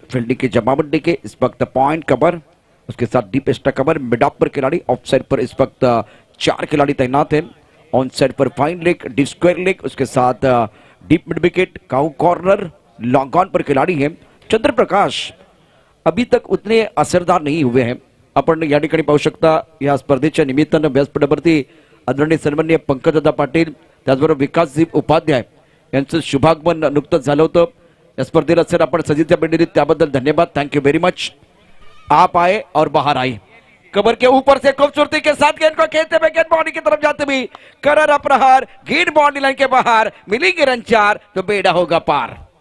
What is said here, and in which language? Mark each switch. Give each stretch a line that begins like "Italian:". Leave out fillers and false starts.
Hindi: Fielding की जमावट देखे इस वक्त पॉइंट कवर, उसके साथ deep extra cover, mid of पर खिलाड़ी, ऑफ साइड पर इस वक्त 4 खिलाड़ी तैनात हैं. ऑन साइड पर fine leg, deep square leg, उसके साथ deep mid wicket, cow corner, long on पर खिलाड़ी हैं. चंद्र प्रकाश अभी तक उतने असरदार नहीं हुए हैं.
Marathi: आपण या ठिकाणी पाहू शकता या स्पर्धेच्या निमित्तानं व्यासपीठावरती आदरणीय सन्माननीय पंकजदादा पाटील, त्याचबरोबर विकासजी उपाध्याय यांचं शुभागमन नुकतंच झालं होतं. या स्पर्धेला सर आपण सजिता बेंडेरी त्याबद्दल धन्यवाद.
English: Thank you very much.
Hindi: आप आए और बाहर आए. कबर के ऊपर से खूबसूरती के साथ गेंद को खेलते हुए गेंद बाउंड्री की तरफ जाते हुए करर अप्रहार, गेंद बाउंड्री लाइन के बाहर. मिलेंगे रन 4 तो बेड़ा होगा पार.